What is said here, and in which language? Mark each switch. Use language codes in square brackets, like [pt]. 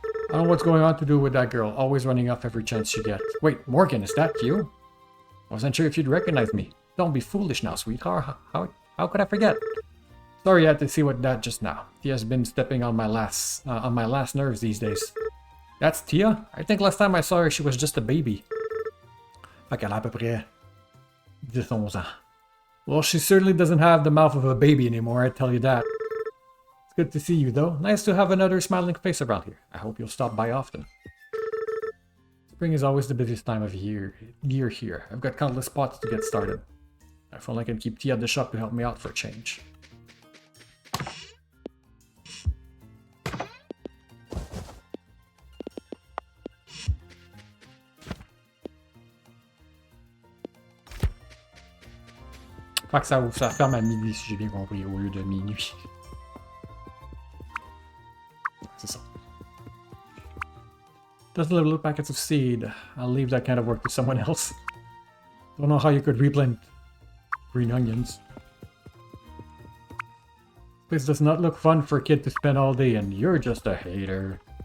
[en] I don't know what's going on to do with that girl, always running off every chance she gets. Wait, Morgan, is that you? I wasn't sure if you'd recognize me. Don't be foolish now, sweetheart. How could I forget? Sorry I had to see what that just now. Tia's been stepping on my last nerves these days. That's Tia? I think last time I saw her she was just a baby. [fr] Fait qu'elle a à peu près 10-11 ans. [en] Well, she certainly doesn't have the mouth of a baby anymore, I tell you that. It's good to see you, though. Nice to have another smiling face around here. I hope you'll stop by often. Spring is always the busiest time of year here. I've got countless spots to get started. If only I can keep Tia at the shop to help me out for a change. [fr] Fait que ça ferme à midi si j'ai bien compris, au lieu de minuit. C'est ça. [en] Dozen little packets of seed. I'll leave that kind of work to someone else. Don't know how you could replant green onions. This does not look fun for a kid to spend all day, and you're just a hater.